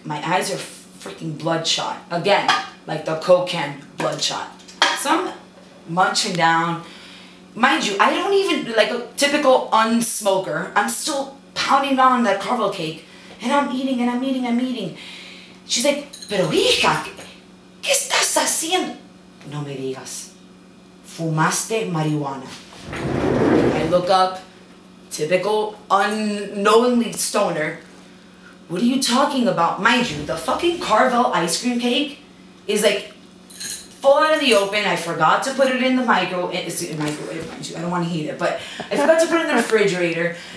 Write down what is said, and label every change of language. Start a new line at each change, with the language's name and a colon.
English: My eyes are freaking bloodshot. Again, like the Coke can, bloodshot. So I'm munching down. Mind you, I don't even, like a typical unsmoker, I'm still pounding on that Carvel cake, and I'm eating, and I'm eating. She's like,
Spanish: pero hija, ¿qué estás haciendo? No me digas. Fumaste marijuana.
English: I look up, typical unknowingly stoner. What are you talking about? Mind you, the fucking Carvel ice cream cake is like full out of the open. I forgot to put it in the microwave, mind you, I don't want to heat it, but I forgot to put it in the refrigerator.